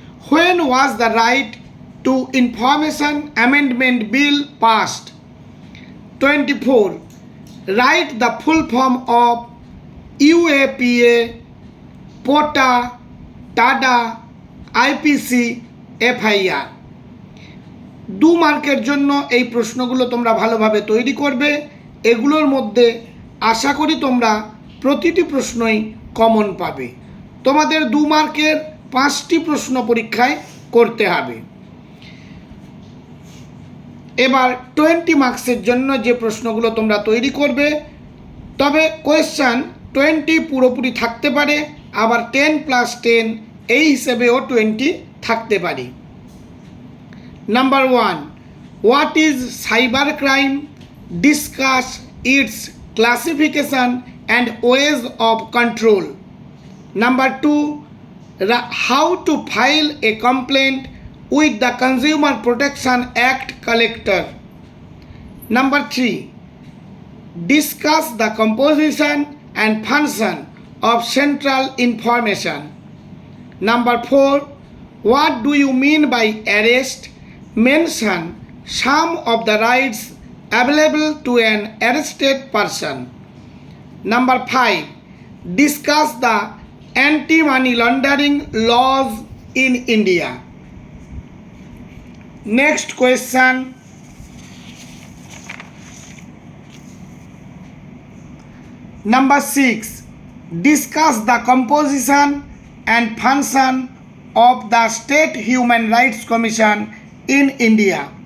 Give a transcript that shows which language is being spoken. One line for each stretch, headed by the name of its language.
English: When was the Right to Information Amendment Bill passed? 24, write the full form of UAPA, POTA, TADA, IPC, FIR.
Bangla: 2 মার্কের জন্য এই প্রশ্নগুলো তোমরা ভালোভাবে তৈরি করবে। এগুলোর মধ্যে আশা করি তোমরা প্রতিটি প্রশ্নই কমন পাবে। তোমাদের 2 মার্কের 5টি প্রশ্ন পরীক্ষায় করতে হবে। এবার 20 মার্কসের জন্য যে প্রশ্নগুলো তোমরা তৈরি করবে, তবে কোয়েশ্চান 20 পুরোপুরি থাকতে পারে, আবার 10 + 10 এই হিসেবেও 20 থাকতে পারে।
English: Number 1, what is cyber crime? Discuss its classification and ways of control. Number 2, how to file a complaint with the Consumer Protection Act collector. Number 3, discuss the composition and function of central information. Number 4, what do you mean by arrest? Mention some of the rights available to an arrested person. Number 5, discuss the anti money laundering laws in India. Next question, number 6, discuss the composition and function of the State Human Rights Commission in India.